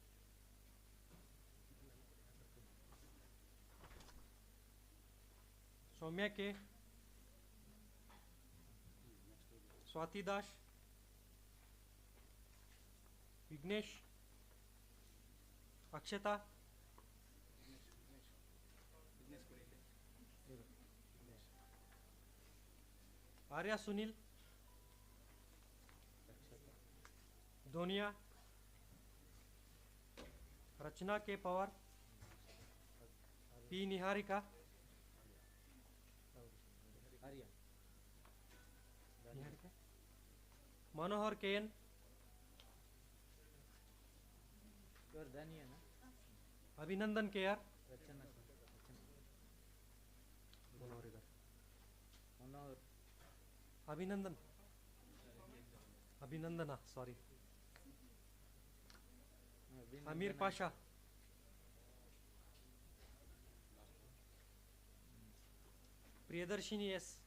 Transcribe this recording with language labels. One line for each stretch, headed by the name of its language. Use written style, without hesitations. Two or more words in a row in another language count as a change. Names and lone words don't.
Kannada: ಸೌಮ್ಯ ಕೆ, ಸ್ವಾತಿ ದಾಸ್, ವಿಘ್ನೇಶ್, ಅಕ್ಷತಾ, ಆರ್ಯ ಸುನಿಲ್, ಧೋನಿಯಾ,
Hindi: रचना के पवार, पी निहारिका, मनोहर के एन, अभिनंदन के आर, अभिनंदन अभिनंदना सॉरी, अमीर पाशा, प्रियदर्शिनी एस,